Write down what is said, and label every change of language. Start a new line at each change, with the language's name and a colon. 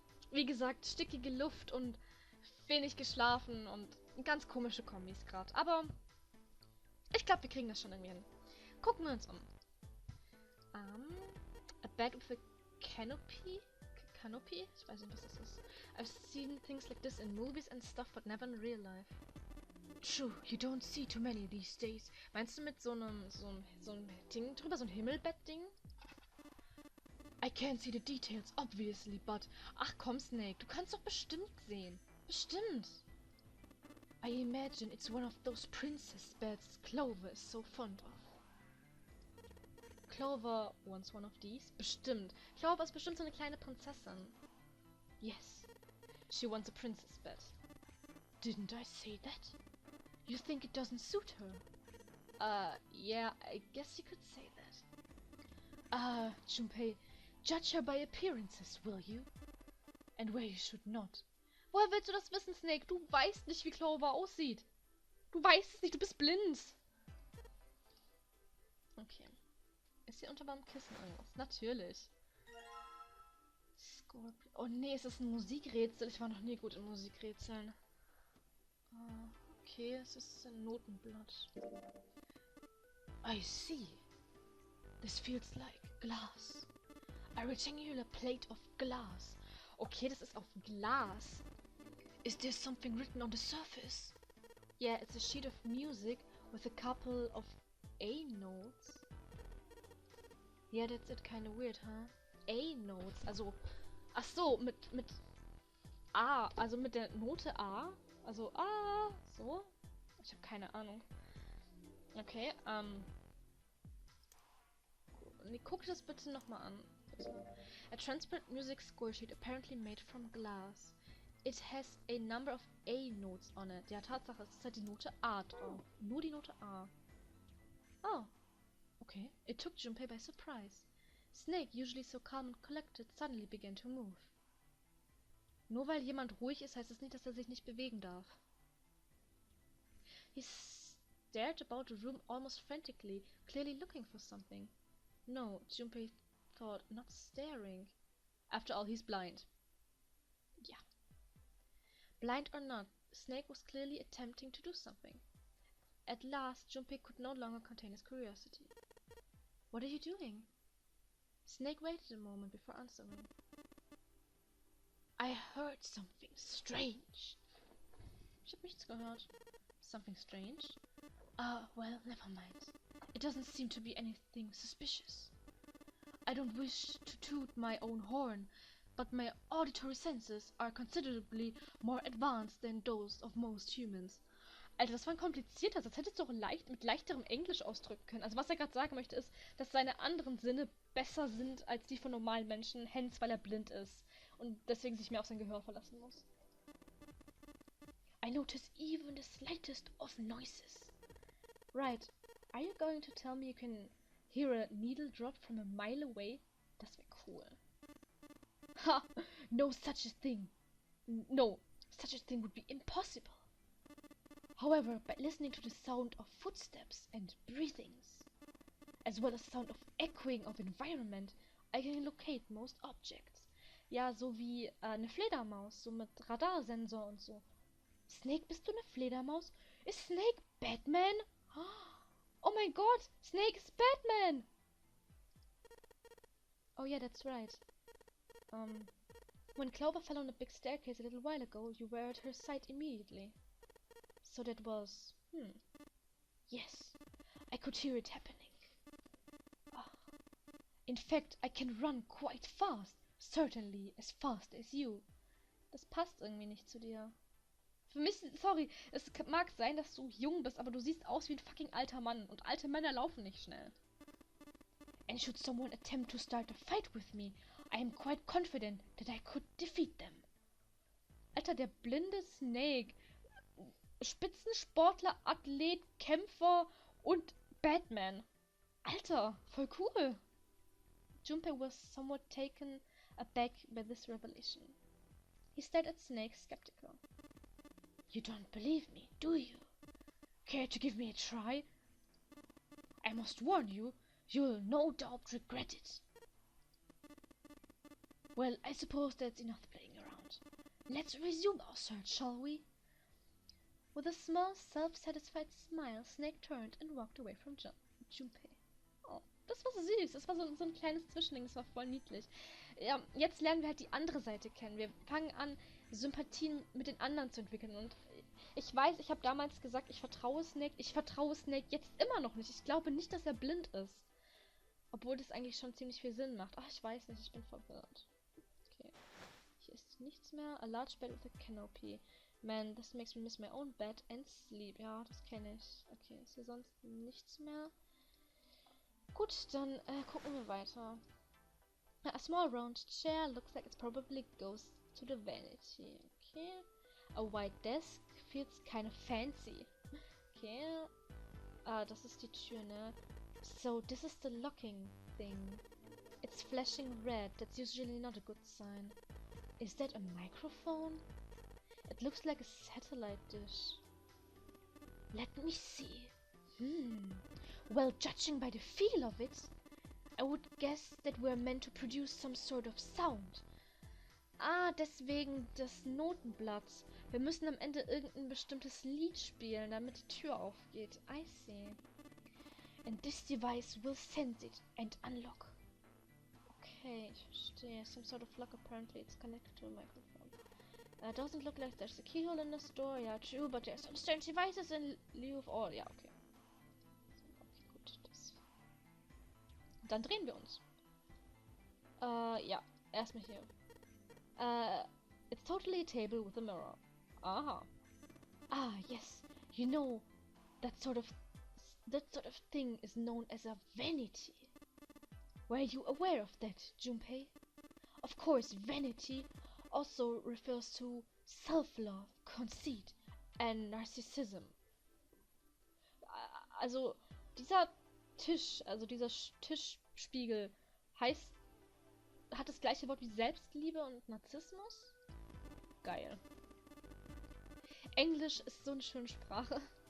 German: Wie gesagt, stickige Luft und wenig geschlafen und ganz komische Kombis gerade. Aber ich glaube, wir kriegen das schon irgendwie hin. Gucken wir uns um.
English: A bed with a canopy? Canopy?
German: Ich weiß nicht, was das ist.
English: I've seen things like this in movies and stuff, but never in real life. True, you don't see too many these days.
German: Meinst du mit so einem Ding drüber, so ein Himmelbett-Ding?
English: I can't see the details, obviously, but...
German: Ach komm, Snake, du kannst doch bestimmt sehen. Bestimmt.
English: I imagine it's one of those princess beds Clover is so fond of. Clover wants one of these?
German: Bestimmt. Clover ist bestimmt so eine kleine Prinzessin.
English: Yes. She wants a princess bed. Didn't I say that? You think it doesn't suit her? Yeah, I guess you could say that. Junpei, judge her by appearances, will you? And where you should not.
German: Woher willst du das wissen, Snake? Du weißt nicht, wie Clover aussieht. Du weißt es nicht, du bist blind. Okay. Ist hier unter meinem Kissen irgendwas? Natürlich. Scorpion. Oh nee, es ist ein Musikrätsel. Ich war noch nie gut in Musikrätseln. Okay, es ist ein Notenblatt.
English: I see. This feels like glass. A rectangular plate of glass.
German: Okay, das ist auf Glas.
English: Is there something written on the surface? Yeah, it's a sheet of music with a couple of A notes. Yeah, that's it, kind of weird, huh?
German: A notes, also, ach so, mit A, also mit der Note A, also A, so. Ich habe keine Ahnung. Okay, nee, guck das bitte nochmal an. Bitte.
English: A transparent music score sheet apparently made from glass. It has a number of A notes on it.
German: Ja, Tatsache, es ist halt die Note A drauf. Nur die Note A.
English: Oh, okay. It took Junpei by surprise. Snake, usually so calm and collected, suddenly began to move.
German: Nur weil jemand ruhig ist, heißt es nicht, dass er sich nicht bewegen darf.
English: He stared about the room almost frantically, clearly looking for something. No, Junpei thought, not staring. After all, he's blind. Yeah. Blind or not, Snake was clearly attempting to do something. At last, Junpei could no longer contain his curiosity. What are you doing? Snake waited a moment before answering. I heard something strange.
German: Ich hab nichts gehört.
English: Something strange? Well, never mind. It doesn't seem to be anything suspicious. I don't wish to toot my own horn, but my auditory senses are considerably more advanced than those of most humans.
German: Alter, das war ein komplizierter Satz. Hättest du auch mit leichterem Englisch ausdrücken können. Also was er gerade sagen möchte, ist, dass seine anderen Sinne besser sind als die von normalen Menschen, hence weil er blind ist. Und deswegen sich mehr auf sein Gehör verlassen muss.
English: I notice even the slightest of noises. Right. Are you going to tell me you can hear a needle drop from a mile away?
German: Das wäre cool.
English: Ha! No such a thing. No, such a thing would be impossible. However, by listening to the sound of footsteps and breathings, as well as sound of echoing of environment, I can locate most objects.
German: Ja, so wie eine Fledermaus, so mit Radarsensor und so. Snake, bist du eine Fledermaus? Ist Snake Batman? Oh mein Gott,
English: Snake is Batman! Oh yeah, that's right. When Clover fell on a big staircase a little while ago, you were at her side immediately. So that was... Yes, I could hear it happening. In fact, I can run quite fast. Certainly as fast as you.
German: Das passt irgendwie nicht zu dir. Für mich, sorry, es mag sein, dass du jung bist, aber du siehst aus wie ein fucking alter Mann. Und alte Männer laufen nicht schnell.
English: And should someone attempt to start a fight with me, I am quite confident that I could defeat them.
German: Alter, der blinde Snake. Spitzensportler, Athlet, Kämpfer und Batman. Alter, voll cool.
English: Junpei was somewhat taken aback by this revelation. He stared at Snake, skeptical. You don't believe me, do you? Care to give me a try? I must warn you, you'll no doubt regret it. Well, I suppose that's enough playing around. Let's resume our search, shall we? With a small, self-satisfied smile, Snake turned and walked away from Junpei.
German: Oh, das war süß. Das war so ein kleines Zwischending. Das war voll niedlich. Ja, jetzt lernen wir halt die andere Seite kennen. Wir fangen an, Sympathien mit den anderen zu entwickeln. Und ich weiß, ich habe damals gesagt, ich vertraue Snake. Ich vertraue Snake jetzt immer noch nicht. Ich glaube nicht, dass er blind ist. Obwohl das eigentlich schon ziemlich viel Sinn macht. Ach, ich weiß nicht. Ich bin verwirrt. Okay. Hier ist nichts mehr.
English: A large bed with a canopy. Man, this makes me miss my own bed and sleep.
German: Ja, das kenne ich. Okay, ist hier sonst nichts mehr? Gut, dann gucken wir weiter.
English: A small round chair looks like it probably goes to the vanity. Okay. A white desk feels kind of fancy. Okay.
German: Das ist die Tür, ne?
English: So, this is the locking thing. It's flashing red. That's usually not a good sign. Is that a microphone? It looks like a satellite dish. Let me see. Well, judging by the feel of it, I would guess that we're meant to produce some sort of sound.
German: Ah, deswegen das Notenblatt. Wir müssen am Ende irgendein bestimmtes Lied spielen, damit die Tür aufgeht.
English: I see. And this device will sense it and unlock.
German: Okay, ich verstehe.
English: Some sort of lock apparently. It's connected to a microphone. Doesn't look like there's a keyhole in this door. Yeah, true, but there's some strange devices in lieu of all.
German: Ja, okay. Okay, gut. Dann drehen wir uns. Ja. Erstmal hier.
English: It's totally a table with a mirror. Aha. Ah, yes. You know, that sort of thing is known as a vanity. Were you aware of that, Junpei? Of course, vanity also refers to self-love, conceit, and narcissism.
German: Also, dieser Tisch, also dieser Tischspiegel hat das gleiche Wort wie Selbstliebe und Narzissmus? Geil. Englisch ist so eine schöne Sprache.